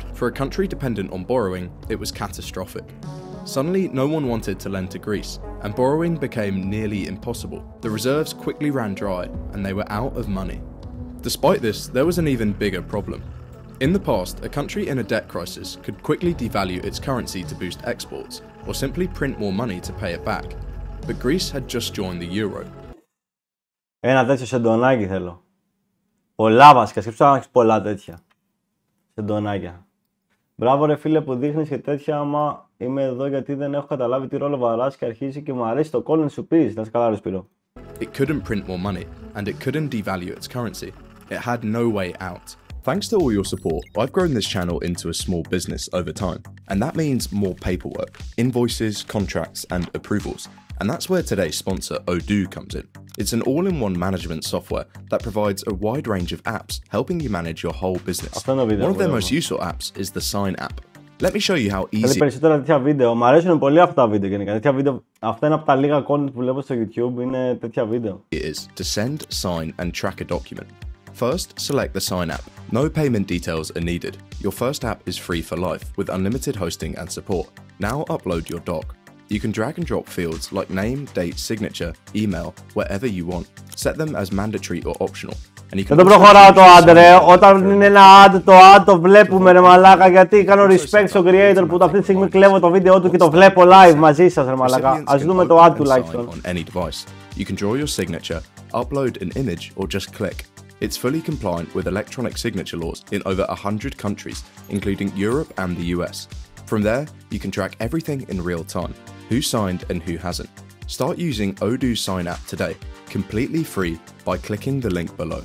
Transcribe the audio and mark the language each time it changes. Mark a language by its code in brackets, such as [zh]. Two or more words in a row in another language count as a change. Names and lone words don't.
[en] For a country dependent on borrowing, it was catastrophic. Suddenly, no one wanted to lend to Greece, and borrowing became nearly impossible. The reserves quickly ran dry, and they were out of money. Despite this, there was an even bigger problem. In the past, a country in a debt crisis could quickly devalue its currency to boost exports, or simply print more money to pay it back. But Greece had just joined the euro. [el] Ένα τέτοιο σεντονάκι θέλω. Πολλά βασικά, σκέψου να έχεις πολλά τέτοια σεντονάκια. Μπράβο ρε φίλε που δείχνεις και τέτοια, άμα είμαι εδώ γιατί δεν έχω καταλάβει τι ρόλο βαράς και αρχίζει και μου αρέσει το κόλλον σου πεις. Να σε καλά ρε Σπύρο. [en] It couldn't print more money, and it couldn't devalue its currency. It had no way out. Thanks to all your support, I've grown this channel into a small business over time, and that means more paperwork, invoices, contracts, and approvals. And that's where today's sponsor, Odoo, comes in. It's an all-in-one management software that provides a wide range of apps helping you manage your whole business. One of their most useful apps is the Sign app. Let me show you how easy [el] περισσότερα τέτοια βίντεο. Μ' αρέσουν πολύ αυτά τα βίντεο γενικά. Τέτοια βίντεο, αυτά είναι από τα λίγα content που βλέπω στο YouTube, είναι τέτοια βίντεο. [en] it is to send, sign, and track a document. First, select the Sign app. No payment details are needed. Your first app is free for life, with unlimited hosting and support. Now upload your doc. You can drag and drop fields like name, date, signature, email, wherever you want. Set them as mandatory or optional. And you can [el] Δεν το προχωράω το ad ρε, όταν είναι ένα ad, το ad το βλέπουμε ρε μαλάκα, γιατί κάνω respect στο creator που αυτή τη στιγμή κλέβω το βίντεο του και το βλέπω live μαζί σας ρε μαλάκα. Ας δούμε το ad τουλάχιστον. [en] On any device. You can draw your signature, upload an image or just click. It's fully compliant with electronic signature laws in over 100 countries, including Europe and the US. From there, you can track everything in real time, who signed and who hasn't. Start using Odoo Sign app today, completely free, by clicking the link below.